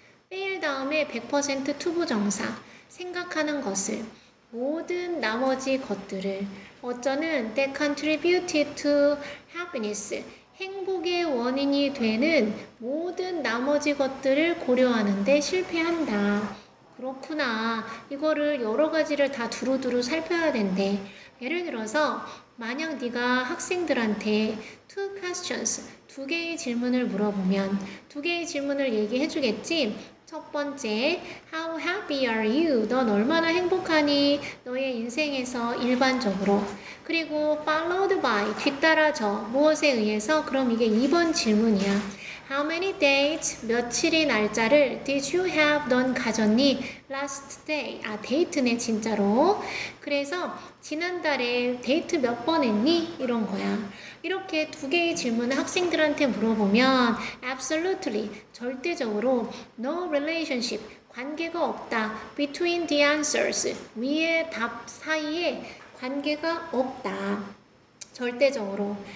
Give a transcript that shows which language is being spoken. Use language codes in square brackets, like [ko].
[ko] fail 다음에 100% 투부정사 생각하는 것을 모든 나머지 것들을 어쩌는 [en] that contributed to happiness [ko] 행복의 원인이 되는 모든 나머지 것들을 고려하는데 실패한다. 그렇구나. 이거를 여러 가지를 다 두루두루 살펴야 된대. 예를 들어서 만약 네가 학생들한테 [en] two questions, [ko] 두 개의 질문을 물어보면 두 개의 질문을 얘기해 주겠지? 첫 번째, [en] how happy are you? [ko] 넌 얼마나 행복하니? 너의 인생에서 일반적으로. 그리고 [en] followed by, [ko] 뒤따라져. 무엇에 의해서? 그럼 이게 2번 질문이야. [en] How many dates? [ko] 며칠의 날짜를 [en] did you have? [ko] 넌 가졌니? [en] Last day. [ko] 데이트네 진짜로. 그래서 지난달에 데이트 몇 번 했니? 이런 거야. 이렇게 두 개의 질문을 학생들한테 물어보면 absolutely, 절대적으로 [en] no relationship, [ko] 관계가 없다. [en] between the answers, [ko] 위의 답 사이에 관계가 없다. 절대적으로.